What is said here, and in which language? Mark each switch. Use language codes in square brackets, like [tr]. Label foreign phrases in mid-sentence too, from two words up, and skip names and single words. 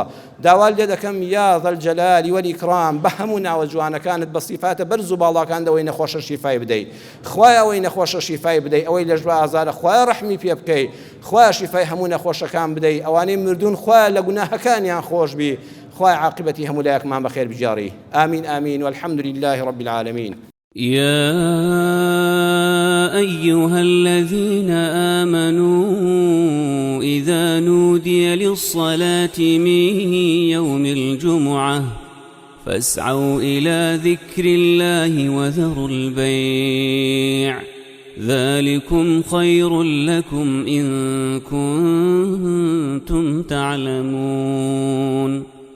[ckb] داوا لێ دەکەم [ar] یا ذەلجەلالی وەلئیکرام [ckb] بە هەموو ناوە جوانەکانت بە سیفاتە بەرز و باڵاکاندا ئەوەی نەخۆشە شیفای بدەیت. خوایە ئەوەی نەخۆشە شیفای بدەیت، ئەوەی لە ژوە ئازارە خوایە ڕەحمی پێ بکەیت، خوایە شیفای هەموو نەخۆشەکان بدەیت، ئەوانەی مردوون خوایە لە گوناهەکانیان خۆش بی، خوایە عاقبەتی هەموو لایەکمان بەخێر بجاری. [ar] آمین آمین والحمد لله رب العالمين. يا أيها الذين آمنوا إذا نودي للصلاة من يوم الجمعة فاسعوا إلى ذكر الله وذروا البيع ذلكم خير لكم إن كنتم تعلمون